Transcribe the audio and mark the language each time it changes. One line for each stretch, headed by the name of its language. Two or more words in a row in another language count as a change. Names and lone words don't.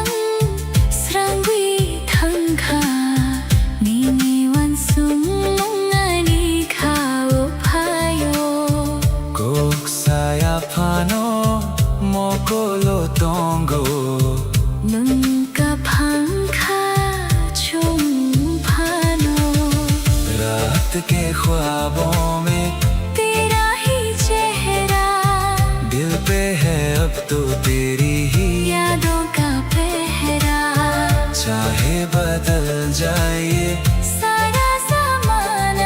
Kok Borok: srangwi thangkha nini wansum ngani khao phayo kok saya phano mokolo tongo nunka phangkha chung phano।
Hindi: रात के ख्वाबों में तेरा ही चेहरा, दिल पे है अब तो तेरी ही यादों का पहरा। चाहे बदल जाए ये सारा ज़माना,